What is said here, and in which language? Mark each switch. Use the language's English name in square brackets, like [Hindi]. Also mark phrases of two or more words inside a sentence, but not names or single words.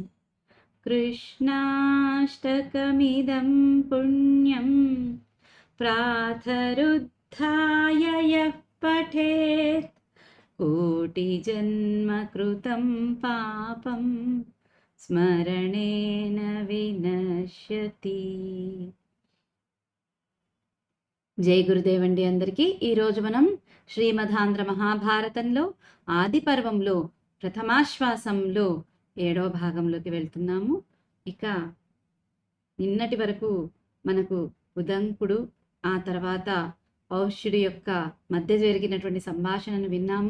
[Sanskrit] कृष्णाष्टकमिदं पुण्यं प्रातरुत्थाय यः पठेत् कोटिजन्मकृतं पापं स्मरणेन विनश्यति। [Hindi] जय गुरुदेव [Telugu] అండి అందరికీ. ఈరోజు మనం శ్రీమదాంధ్ర మహాభారతంలో ఆది పర్వంలో ప్రథమాశ్వాసంలో 7వ భాగంలోకి వెళ్తున్నాము. ఇక నిన్నటి వరకు మనకు ఉదంకుడు ఆ తర్వాత పౌష్యుడి యొక్క మధ్య జరిగినటువంటి సంభాషణను విన్నాము.